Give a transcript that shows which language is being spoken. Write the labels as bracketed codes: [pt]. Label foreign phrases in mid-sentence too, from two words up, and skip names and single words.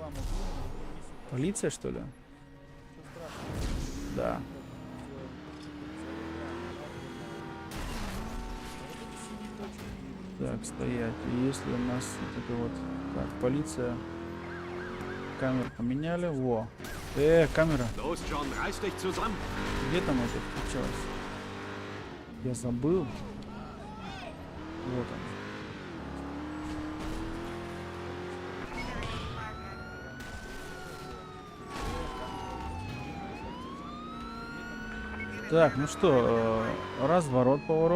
[ru] Хлам убил. Полиция, что ли? Да. Так, стоять. И если у нас вот это вот... Так, полиция. Камеру поменяли. Во. Камера. [de] Los, John, reiß dich zusammen. [ru] Где там это включалось? Я забыл. Вот он. Так, ну что, разворот, поворот.